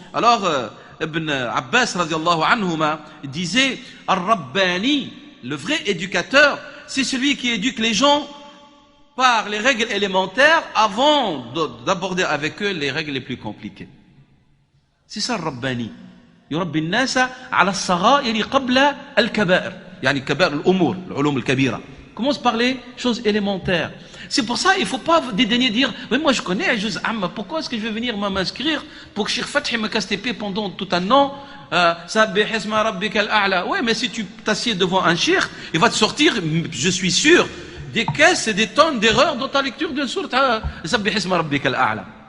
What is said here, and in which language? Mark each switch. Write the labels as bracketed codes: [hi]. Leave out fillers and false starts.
[fr] Alors, Ibn Abbas radiallahu anhuma disait, Ar-Rabbani, le vrai éducateur, c'est celui qui éduque les gens par les règles élémentaires avant d'aborder avec eux les règles les plus compliquées. C'est ça, Ar-Rabbani. [ar] يربي الناس على الصغائر قبل الكبائر. يعني كبائر الأمور العلوم الكبيرة. [fr] Commence par les choses élémentaires. C'est pour ça il ne faut pas dédaigner dire mais moi je connais Juz Amma, pourquoi est-ce que je vais venir m'inscrire pour que Cheikh Fathi me casse tes pieds pendant tout un an? [ar] Sabbih isma rabbika al-a'la. [fr] Ouais, mais si tu t'assieds devant un cheikh, il va te sortir, je suis sûr, des caisses et des tonnes d'erreurs dans ta lecture de sourate Sabbih isma rabbika al-a'la.